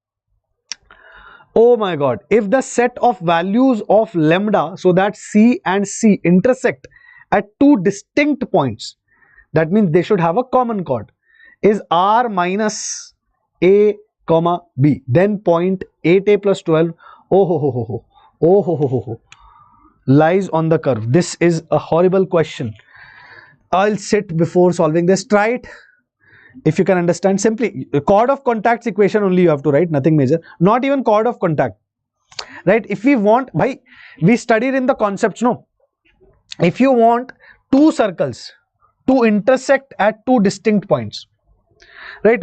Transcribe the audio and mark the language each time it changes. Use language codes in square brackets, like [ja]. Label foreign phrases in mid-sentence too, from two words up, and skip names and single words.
[en] Oh my god, if the set of values of lambda, so that C and C intersect at two distinct points, that means they should have a common chord, is R minus A comma B, then point 8A plus 12, oh ho ho ho ho, oh ho ho ho ho, lies on the curve. This is a horrible question. I'll sit before solving this. Try it. If you can understand, simply chord of contacts equation only you have to write, nothing major, not even chord of contact, right? If we want, bhai, we studied in the concepts, no? If you want two circles to intersect at two distinct points, right?